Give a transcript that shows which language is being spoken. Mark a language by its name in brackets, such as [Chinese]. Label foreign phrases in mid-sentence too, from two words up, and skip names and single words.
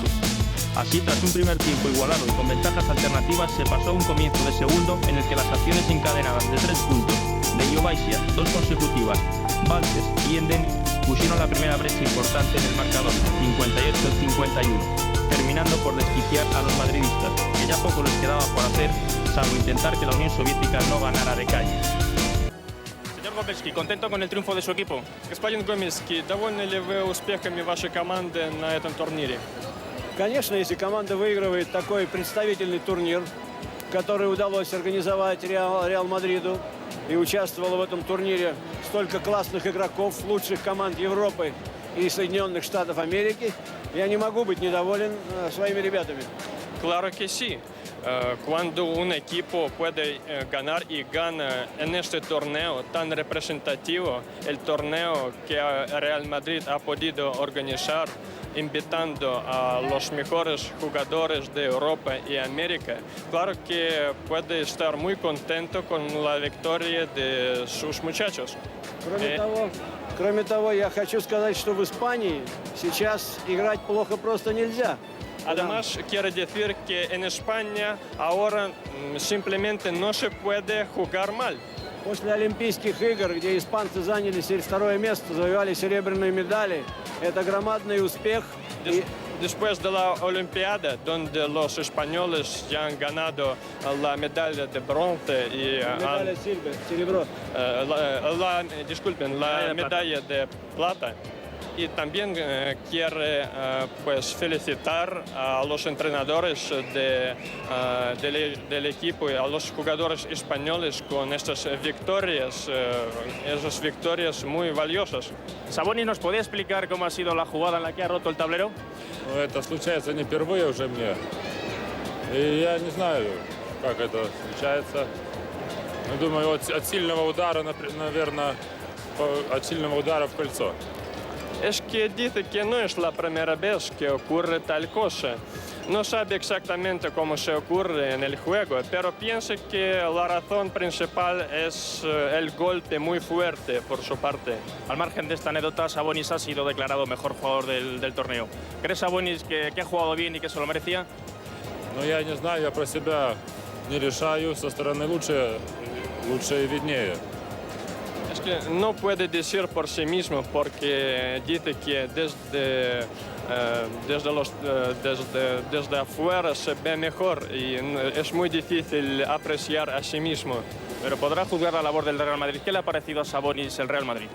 [Spanish] Así, tras un primer tiempo igualado y con ventajas alternativas, se pasó a un comienzo de segundo en el que las acciones encadenadas de 3 puntos de Jovaisia, 2 consecutivas, Valtes y Enden pusieron la primera brecha importante en el marcador, 58-51, terminando por desquiciar a los madridistas, que ya poco les quedaba por hacer, salvo intentar que la Unión Soviética no ganara de calle. Señor Gomельский, ¿contento con el triunfo de su equipo? [Russian] Господин Гомельский, довольны ли вы успехами вашей команды на этом турнире? Конечно, если команда выигрывает такой представительный турнир, который удалось организовать Реал Мадриду, и участвовало в этом турнире столько классных игроков, лучших команд Европы и Соединенных Штатов Америки, я не могу быть недоволен своими ребятами. [Spanish] Claro que sí. Cuando un equipo puede ganar y gana en este torneo tan representativo, el torneo que Real Madrid ha podido organizar, invitando a los mejores jugadores de Europa y América, claro que puede estar muy contento con la victoria de sus muchachos. [Russian] Кроме того, я хочу сказать, что в Испании сейчас играть плохо просто нельзя. [Spanish] Además, quiero decir que en España ahora simplemente no se puede jugar mal. [Russian] После Олимпийских игр, где испанцы заняли второе место, завоевали серебряные медали, это громадный успех. [Spanish] Después de la Olimpiada, donde los españoles ya han ganado la medalla de bronce y la medalla de plata. Y también quiere pues felicitar a los entrenadores del equipo y a los jugadores españoles con estas victorias muy valiosas. Sabonis, ¿nos podía explicar cómo ha sido la jugada en la que ha roto el tablero? [Russian] Ну, это случается не впервые уже мне. И я не знаю, как это случается. Я думаю, от сильного удара, наверное, от сильного удара в кольцо. [Spanish] Es que dice que no es la primera vez que ocurre tal cosa. No sabe exactamente cómo se ocurre en el juego, pero piensa que la razón principal es el golpe muy fuerte por su parte. Al margen de esta anécdota, Sabonis ha sido declarado mejor jugador del torneo. ¿Crees, Sabonis, que ha jugado bien y que se lo merecía? [Russian] Ну, я не знаю, я про себя не решаю, со стороны лучше и виднее. [Spanish] Es que no puede decir por sí mismo porque dice que desde afuera se ve mejor y es muy difícil apreciar a sí mismo. Pero podrá juzgar la labor del Real Madrid. ¿Qué le ha parecido a Sabonis el Real Madrid?